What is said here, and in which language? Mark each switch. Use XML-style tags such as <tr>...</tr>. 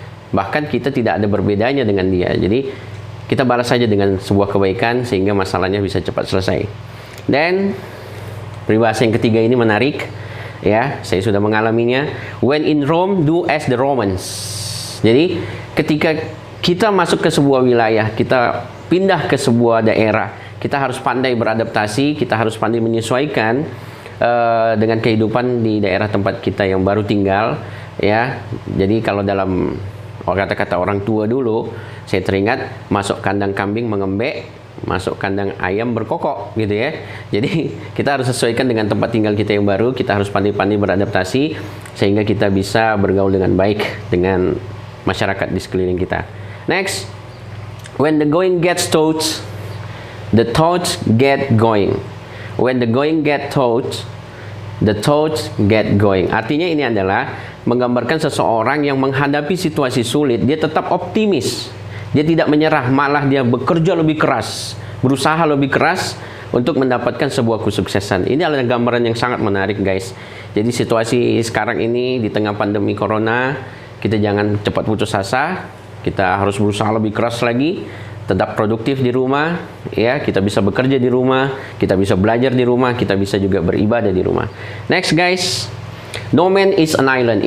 <id>Bahkan kita tidak ada berbedanya dengan dia. Jadi kita balas saja dengan sebuah kebaikan sehingga masalahnya bisa cepat selesai. Dan peribahasa yang ketiga ini menarik, ya, saya sudah mengalaminya.</id> <en>When in Rome, do as the Romans.</en> <id>Jadi ketika kita masuk ke sebuah wilayah, kita pindah ke sebuah daerah, kita harus pandai beradaptasi, kita harus pandai menyesuaikan dengan kehidupan di daerah tempat kita yang baru tinggal, ya. Jadi kalau dalam kata-kata orang tua dulu, saya teringat masuk kandang kambing mengembek, masuk kandang ayam berkokok gitu ya. Jadi kita harus sesuaikan dengan tempat tinggal kita yang baru, kita harus pandai-pandai beradaptasi sehingga kita bisa bergaul dengan baik dengan masyarakat di sekeliling kita.</id> <en>Next, when the going gets tough, the thoughts get going. When the going get tough, the thoughts get going.</en> <id>Artinya ini adalah menggambarkan seseorang yang menghadapi situasi sulit, dia tetap optimis. Dia tidak menyerah, malah dia bekerja lebih keras, berusaha lebih keras untuk mendapatkan sebuah kesuksesan. Ini adalah gambaran yang sangat menarik guys. Jadi situasi sekarang ini di tengah pandemi corona, kita jangan cepat putus asa. Kita harus berusaha lebih keras lagi, tetap produktif di rumah, ya. Kita bisa bekerja di rumah, kita bisa belajar di rumah, kita bisa juga beribadah di rumah.</id> <en>Next guys, no man is an island.</en>